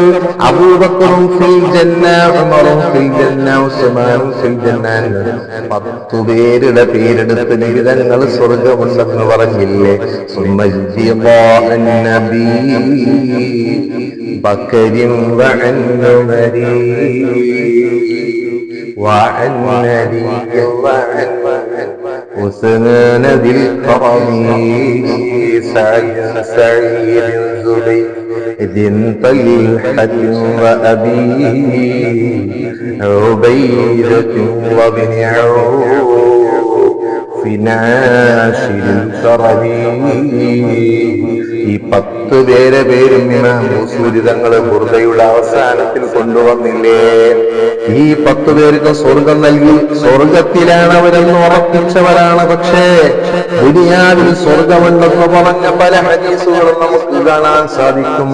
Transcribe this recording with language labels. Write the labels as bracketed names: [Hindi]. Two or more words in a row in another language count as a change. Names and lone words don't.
[Malayalam] അബൂബക്കറും [Arabic] في الجنة, [Malayalam] ഉമറും [Arabic] في الجنة, [Malayalam] ഉസ്മാനും [Arabic] في الجنة. [Malayalam] 10 പേരുടെ പേരെടുത്ത് നിബിതങ്ങൾ സ്വർഗമുണ്ടെന്ന് പറഞ്ഞില്ലേ? [Arabic] بكر وعن عمر وعن نبي وعن عثمان ذي الكرم سعيد زبيد طلحة وأبي عبيدة وابن عوف ناشر الكرم. [Malayalam] ഈ 10 പേരും ഇമാം ബൂസൂരി തങ്ങള് ബുർദയുടെ അവസാനത്തിൽ കൊണ്ടുവന്നില്ലേ? ഈ 10 പേർക്ക് സ്വർഗം നൽകി. സ്വർഗത്തിലാണ് അവരെന്ന് ഉറപ്പിച്ചവരാണ്. പക്ഷേ ദുനിയാവിൽ സ്വർഗമുണ്ടെന്ന് പറഞ്ഞ പല ഹദീസുകളും നമുക്ക് കാണാൻ സാധിക്കും.